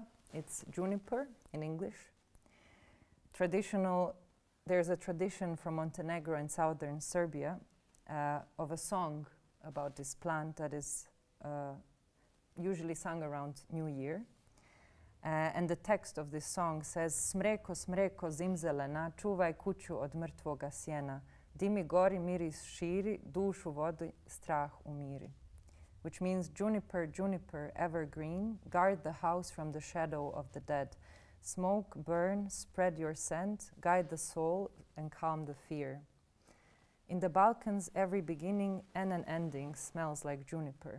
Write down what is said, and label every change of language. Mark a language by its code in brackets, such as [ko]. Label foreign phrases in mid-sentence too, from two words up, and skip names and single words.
[en] It's juniper in English. There's a tradition from Montenegro and southern Serbia of a song about this plant that is usually sung around New Year. And the text of this song says, [sr] Smreko, smreko, zimzelena, čuvaj kuću od mrtvoga sjena. Dimi gori, miris širi, dušu vodi, strah umiri. [en] Which means, juniper, juniper, evergreen, guard the house from the shadow of the dead. Smoke, burn, spread your scent, guide the soul, and calm the fear. In the Balkans, every beginning and an ending smells like juniper.